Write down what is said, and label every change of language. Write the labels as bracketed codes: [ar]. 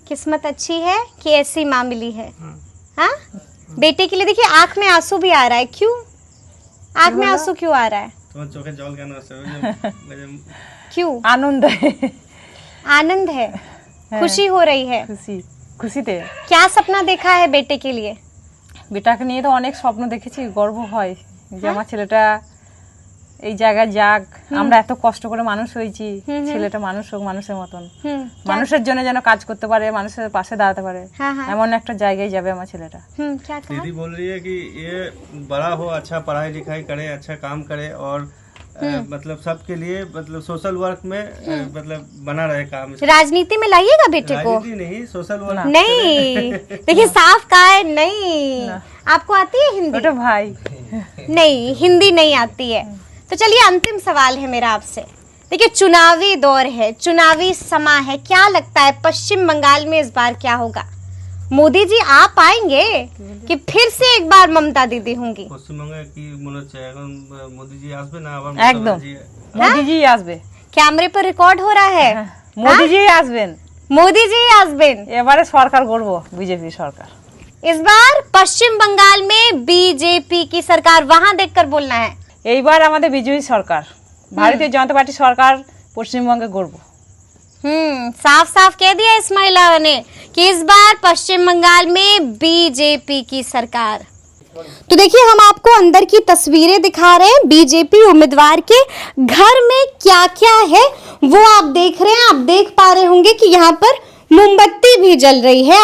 [hi] किस्मत अच्छी है कि ऐसी माँ मिली है। हाँ, बेटे के लिए देखिए आंख में आंसू भी आ रहा है। क्यों आंख में आंसू क्यों आ रहा है? तो चोखे जल का क्यों? आनंद है, आनंद है, खुशी हो रही है। [bn] খুশিতে [hi] क्या सपना देखा है बेटे के लिए? [bn] বেটাকে নিয়ে তো অনেক স্বপ্ন দেখেছি, গর্ব হয় যে আমার ছেলেটা এই জায়গায় যাক, আমরা এত কষ্ট করে মানুষ হয়েছি, ছেলেটা মানুষ হোক মানুষের মতন, মানুষের জন্য যেন কাজ করতে পারে, মানুষের পাশে দাঁড়াতে পারে, এমন একটা জায়গায় যাবে আমার ছেলেটা। [hi] क्या कहा? दीदी बोल रही है कि ये बड़ा हो, अच्छा पढ़ाई लिखाई करे, अच्छा काम करे और मतलब सबके लिए मतलब सोशल वर्क में मतलब बना रहे काम। राजनीति में लाइएगा बेटे को? राजनीति नहीं, सोशल वर्क। नहीं, देखिए साफ कहा है नहीं। आपको आती है हिंदी? [bn] ছোট ভাই [hi] नहीं, हिंदी नहीं आती है। तो चलिए अंतिम सवाल है मेरा आपसे। देखिए चुनावी दौर है, चुनावी समा है, क्या लगता है पश्चिम बंगाल में इस बार क्या होगा? मोदी जी आ पाएंगे कि फिर से एक बार ममता दीदी होंगी? [bn] পশ্চিমবঙ্গে কি মনে হচ্ছে এখন মোদি জি আসবে না আবার একদম মোদিজি আসবে, [hi] कैमरे पर रिकॉर्ड हो रहा है। [bn] মোদিজি আসবেন, मोदी जी আসবেন। এবারে সরকার গড়ব, বিজেপি সরকার। [hi] इस बार पश्चिम बंगाल में बीजेपी की सरकार, वहां देखकर बोलना है। [bn] এইবার আমাদের বিজয়ী সরকার, ভারতীয় জনতা পার্টি সরকার পশ্চিমবঙ্গে গড়ব। [hi] साफ साफ कह दिया इस महिला ने कि इस बार पश्चिम बंगाल में बीजेपी की सरकार। तो देखिए हम आपको अंदर की तस्वीरें दिखा रहे हैं बीजेपी उम्मीदवार के घर में क्या क्या है वो आप देख रहे हैं। आप देख पा रहे होंगे कि यहाँ पर मोमबत्ती भी जल रही है।